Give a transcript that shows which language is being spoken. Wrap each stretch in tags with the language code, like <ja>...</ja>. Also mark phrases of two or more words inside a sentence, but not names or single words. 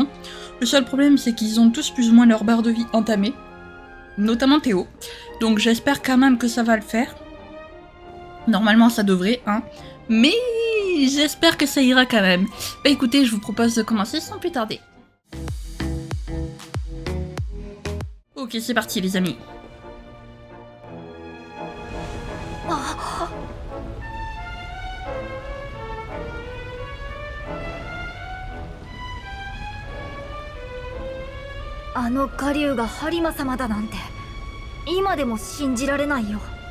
<fr>Le seul problème, c'est qu'ils ont tous plus ou moins leur barre de vie entamée, notamment Théo. Donc j'espère quand même que ça va le faire. Normalement, ça devrait, hein. Mais j'espère que ça ira quand même. Bah écoutez, je vous propose de commencer sans plus tarder. Ok, c'est parti les amis.</fr> <ja>Ah, カリュウがハリマ様だなんて今でも信じられないよ。</ja>